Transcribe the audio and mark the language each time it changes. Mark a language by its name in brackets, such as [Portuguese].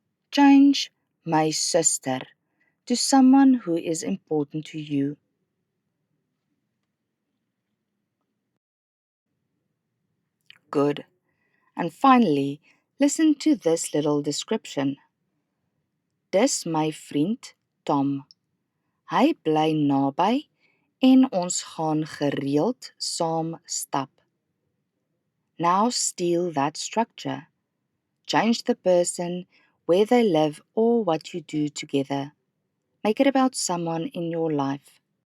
[English] Change my sister to someone who is important to you. Good. And finally, listen to this little description. [Afrikaans] Dis my vriend Tom. Hy bly naby en ons gaan gereeld saam stap. [English] Now steal that structure. Change the person, where they live, or what you do together. Make it about someone in your life.